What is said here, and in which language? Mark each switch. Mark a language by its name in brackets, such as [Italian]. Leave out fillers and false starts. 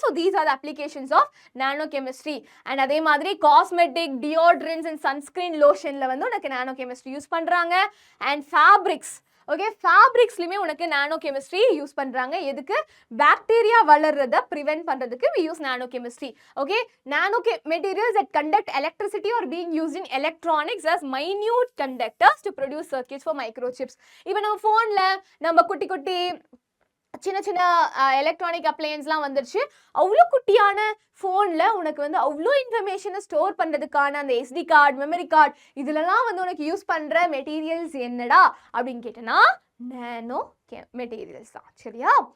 [English] So these are the applications of nano chemistry. [Tamil] And அதே மாதிரி cosmetic, deodorants and sunscreen லோஷனில் வந்து உனக்கு நானோ chemistry use பண்ணுறாங்க. அண்ட் ஃபேப்ரிக்ஸ், ஓகே, ஃபேப்ரிக்ஸ்லையுமே உனக்கு நானோ கெமிஸ்ட்ரி யூஸ் பண்ணுறாங்க. எதுக்கு? பாக்டீரியா வளர்றதை ப்ரிவென்ட் பண்ணுறதுக்கு [English] we use [Tamil] nano chemistry. [English] Okay, nano materials that conduct electricity are being used in electronics as minute conductors to produce circuits for microchips. [Tamil] இப்போ நம்ம ஃபோனில் நம்ம குட்டி குட்டி சின்ன சின்ன எலக்ட்ரானிக் அப்ளையன்ஸ்லாம் வந்துருச்சு. அவ்வளோ குட்டியான ஃபோனில் உனக்கு வந்து அவ்வளோ இன்ஃபர்மேஷனை ஸ்டோர் பண்ணுறதுக்கான அந்த SD கார்டு, மெமரி கார்டு இதுலலாம் வந்து உனக்கு யூஸ் பண்ணுற மெட்டீரியல்ஸ் என்னடா அப்படின்னு கேட்டேன்னா நானோ மெட்டீரியல்ஸ் தான். சரியா?